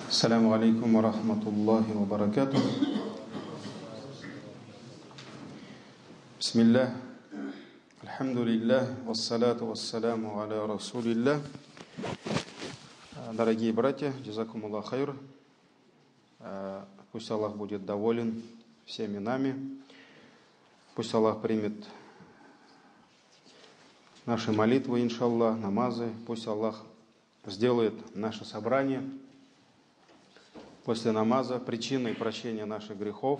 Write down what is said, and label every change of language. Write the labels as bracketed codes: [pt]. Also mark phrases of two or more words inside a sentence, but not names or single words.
[ar] السلام عليكم ورحمة الله وبركاته بسم الله الحمد لله والصلاة والسلام على رسول الله. [ru] Дорогие братья, [ar] جزاكم الله خير. [ru] Пусть Аллах будет доволен всеми нами. Пусть Аллах примет наши молитвы, иншаллах, намазы. Пусть Аллах сделает наше собрание после намаза причиной прощения наших грехов.